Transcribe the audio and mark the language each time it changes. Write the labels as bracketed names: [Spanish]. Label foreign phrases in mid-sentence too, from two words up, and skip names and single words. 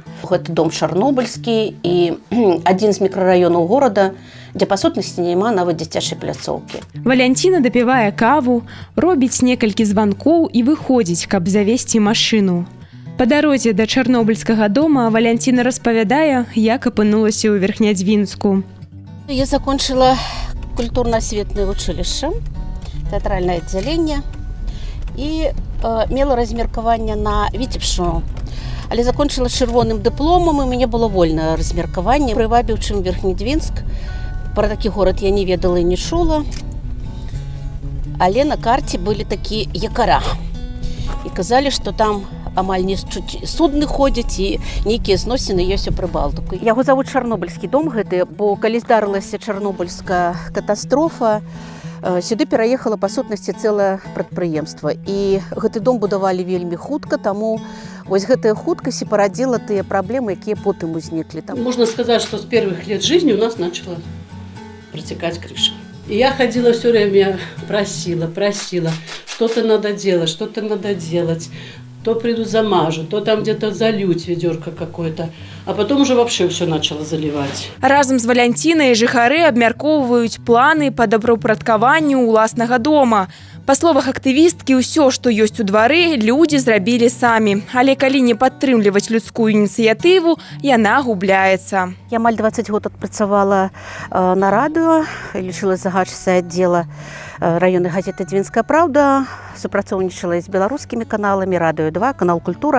[Belarusian] Гэты дом чарнобыльскі і адзін з мікрараёнаў горада, дзе па сутнасці няма нават дзіцячай пляцоўкі. Валянціна дапівае каву, робіць некалькі званкоў і выходзіць, каб завесці машыну. Па дарозе да чарнобыльскага дома Валянціна распавядае, як апынулася ў Верхнядзвінску. [Russian] Я закончила культурно-осветное училище, театральное отделение и [Belarusian] мела размеркование [Russian] на Витебщину. Але закончила червоным дипломом, и у меня было вольное размеркование. [Belarusian] Прывабіў, чым Верхнедзвінск. Про такі город я не ведала и не чула. [Russian] Але на карте были такие якора. [Belarusian] И казали, что там амаль не судны ходзяць і нейкія зносіны ёсць у Прыбалтыку. Яго завуць Чарнобыльскі дом гэты, бо калі здарылася чарнобыльская катастрофа, сюды пераехала па сутнасці цэлае прадпрыемства. І гэты дом будавалі вельмі хутка, таму вось гэтая хуткасць і парадзіла тыя праблемы, якія потым узніклі. [Russian] Можно сказать, что с первых лет жизни у нас начала протекать крыша. И я ходила все время, просила, что-то надо делать, то приду замажу, то там где-то залють ведерко какое-то, а потом уже вообще все начало заливать. [Belarusian] Разом з Валянцінай жыхары абмяркоўваюць планы па добраўпарадкаванню ўласнага дома. Па словах актывісткі, ўсё, што ёсць у двары, людзі зрабілі самі. Але калі не падтрымліваць людскую ініцыятыву, яна губляецца. Я амаль 20 год адпрацавала на радыё, лічыла загадчыцай аддзела раённай газеты «Дзвінская праўда», супрацоўнічала з беларускімі каналамі, радыё 2, канал «Культура».